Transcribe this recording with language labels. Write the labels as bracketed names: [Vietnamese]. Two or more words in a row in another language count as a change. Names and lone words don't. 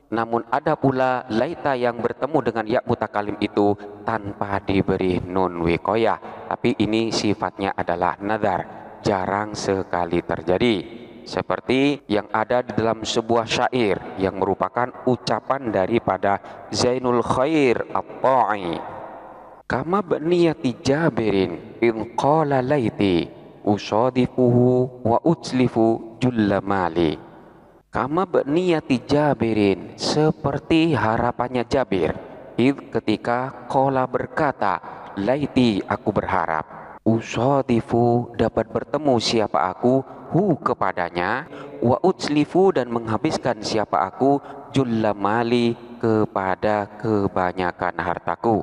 [Indonesian] Namun ada pula laita yang bertemu dengan [Arabic] ياء المتكلم [Indonesian] itu tanpa diberi [Arabic] نون الوقاية, [Indonesian] tapi ini sifatnya adalah nazar, jarang sekali terjadi. Seperti yang ada di dalam sebuah syair yang merupakan ucapan daripada Zainul Khair At-Ta'i. [Arabic] كمنية جابر إن قال ليتي أصادفه وأتلف جل مالي. كمنية جابر, [Indonesian] seperti harapannya Jabir, ketika qala berkata laiti, aku berharap, usadifu dapat bertemu siapa aku, hu kepadanya, wa utslifu dan menghabiskan siapa aku, [Arabic] جل مالي [Indonesian] kepada kebanyakan hartaku.